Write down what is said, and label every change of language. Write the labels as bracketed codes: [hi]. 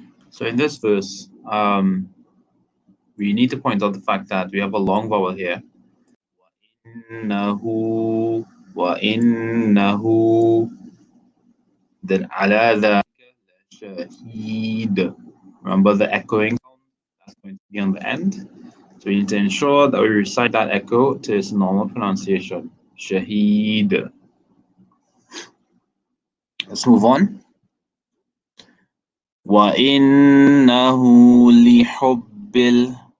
[en] So in this verse, we need to point out the fact that we have a long vowel here. [ar] وإنه وإنه [en] then [ar] على ذلك لشهيد. [en] Remember the echoing sound that's going to be on the end. So we need to ensure that we recite that echo to its normal pronunciation. [ar] Shaheed. [en] Let's move on. [ar] وَإِنَّهُ لِحُبِّ